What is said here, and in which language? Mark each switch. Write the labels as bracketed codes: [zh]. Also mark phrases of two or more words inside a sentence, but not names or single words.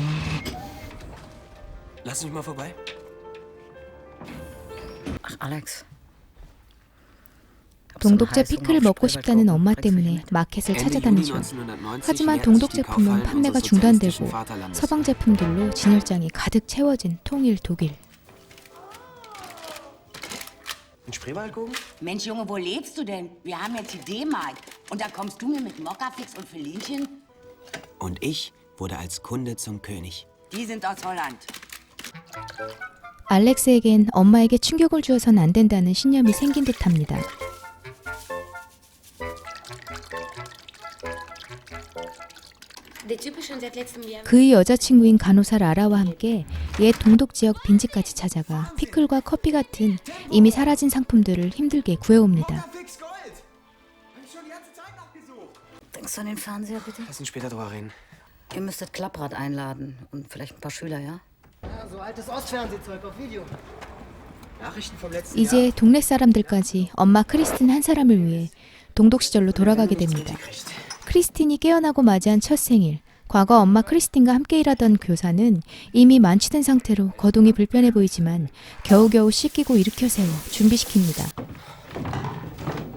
[ko] 동독제 피클을 먹고 싶다는 엄마 때문에 마켓을 찾아다니죠. 하지만 동독 제품은 판매가 중단되고 서방 제품들로 진열장이 가득 채워진 통일 독일. [de] Mensch, Junge, wo lebst du denn? Wir haben jetzt die D-Mark. Und da kommst du mir mit Mokka-Fix und Felinchen? Und ich wurde als Kunde zum König. Die sind aus Holland. [ko] 알렉스에겐 엄마에게 충격을 주어선 안 된다는 신념이 생긴 듯합니다. 그의 여자친구인 간호사 라라와 함께 옛 동독 지역 빈집까지 찾아가 피클과 커피 같은 이미 사라진 상품들을 힘들게 구해옵니다. [de] Denkst du an den Fernseher, bitte? Lass uns später drüber reden. Ihr müsstet Klapprad einladen und vielleicht ein paar Schüler, ja? Ja, so altes Ostfernsehzeug auf Video. Nachrichten vom letzten [ko] 이제 동네 사람들까지 엄마 크리스틴 한 사람을 위해 동독 시절로 돌아가게 됩니다. 크리스틴이 깨어나고 맞이한 첫 생일, 과거 엄마 크리스틴과 함께 일하던 교사는 이미 만취된 상태로 거동이 불편해 보이지만 겨우겨우 씻기고 일으켜 세워 준비시킵니다.